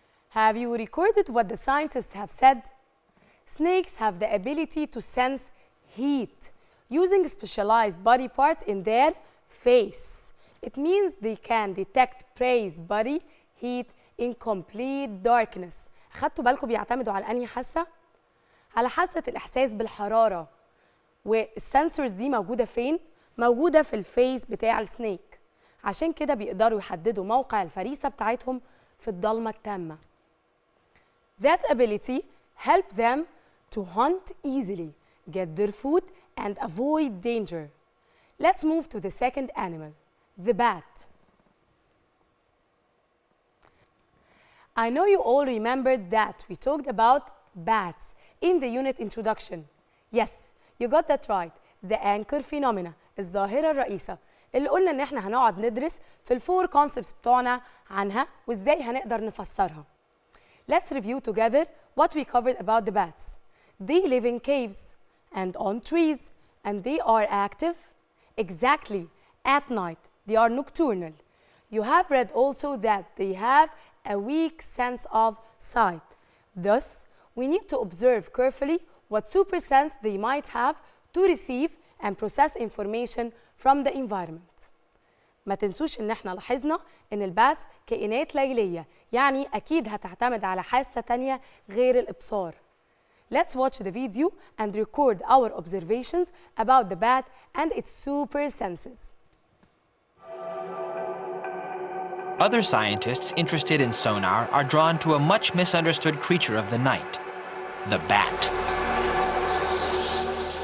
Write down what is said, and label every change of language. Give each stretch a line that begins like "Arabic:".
English: Have you recorded what the scientists have said? Snakes have the ability to sense heat using specialized body parts in their face. It means they can detect prey's body heat in complete darkness.
Arabic: خدتوا بالكم بيعتمدوا على أنهي حاسة؟ على حاسة الإحساس بالحرارة. والسنسورز دي موجودة فين؟ موجودة في الفيس بتاع السنيك. عشان كده بيقدروا يحددوا موقع الفريسة بتاعتهم في الضلمة التامة.
English: That ability helped them to hunt easily, get their food, and avoid danger. Let's move to the second animal, the bat. I know you all remembered that we talked about bats in the unit introduction. Yes, you got that right. The anchor phenomena,
Arabic: الظاهرة الرئيسة اللي قلنا إن إحنا هنقعد ندرس في الفور concepts بتوعنا عنها وإزاي هنقدر نفسرها.
English: Let's review together what we covered about the bats. They live in caves and on trees, and they are active exactly at night. They are nocturnal. You have read also that they have a weak sense of sight. Thus, we need to observe carefully what super sense they might have to receive and process information from the environment.
Arabic: ما تنسوش ان احنا لاحظنا ان الباتس كائنات ليلية، يعني اكيد هتعتمد على حاسة تانية غير الابصار.
English: Let's watch the video and record our observations about the bat and its super senses. Other scientists interested in sonar are drawn to a much misunderstood creature of the night, the bat.